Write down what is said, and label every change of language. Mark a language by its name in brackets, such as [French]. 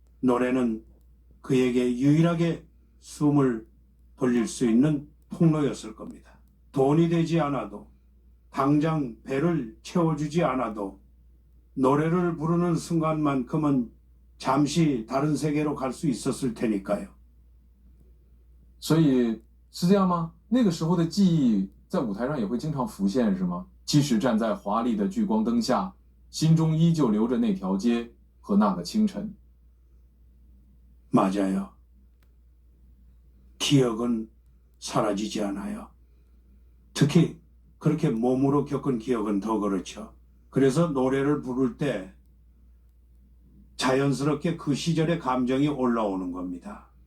[Korean] 노래는 그에게 유일하게 숨을 돌릴 수 있는 통로였을 겁니다. 돈이 되지 않아도, 당장 배를 채워주지 않아도 노래를 부르는 순간만큼은 잠시 다른 세계로 갈 수 있었을 테니까요. [Chinese] 所以是这样吗？那个时候的记忆在舞台上也会经常浮现，是吗？即使站在华丽的聚光灯下，心中依旧留着那条街和那个清晨。 [Korean] 맞아요. 기억은 사라지지 않아요. 특히 그렇게 몸으로 겪은 기억은 더 그렇죠. 그래서 노래를 부를 때 자연스럽게 그 시절의 감정이 올라오는 겁니다.